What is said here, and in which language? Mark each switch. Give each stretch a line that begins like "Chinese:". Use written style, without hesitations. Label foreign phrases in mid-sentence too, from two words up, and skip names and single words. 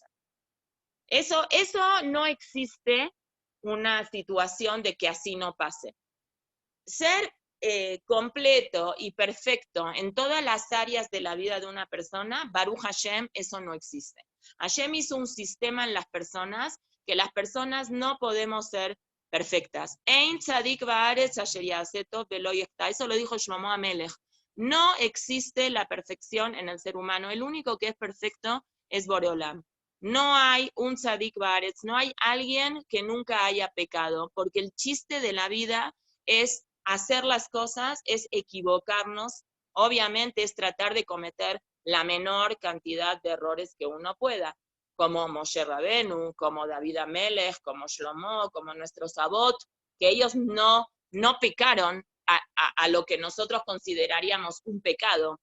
Spanish: Eso no existe una situación de que así no pase. Ser completo y perfecto en todas las áreas de la vida de una persona,
Hebrew: ברוך השם,
Spanish: eso no existe. Hashem hizo un sistema en las personas que las personas no podemos ser perfectas.
Hebrew: אין צדיק בארץ אשר יעשה טוב ולא יחטא.
Spanish: Eso lo dijo Shlomo Amelech. No existe la perfección en el ser humano. El único que es perfecto es Boreolam. No hay un
Hebrew: צדיק בארץ,
Spanish: no hay alguien que nunca haya pecado, porque el chiste de la vida es hacer las cosas, es equivocarnos, obviamente es tratar de cometer la menor cantidad de errores que uno pueda, como Moshe Rabenu, como David Amelech, como Shlomo, como nuestros Avot, que ellos no pecaron a lo que nosotros consideraríamos un pecado.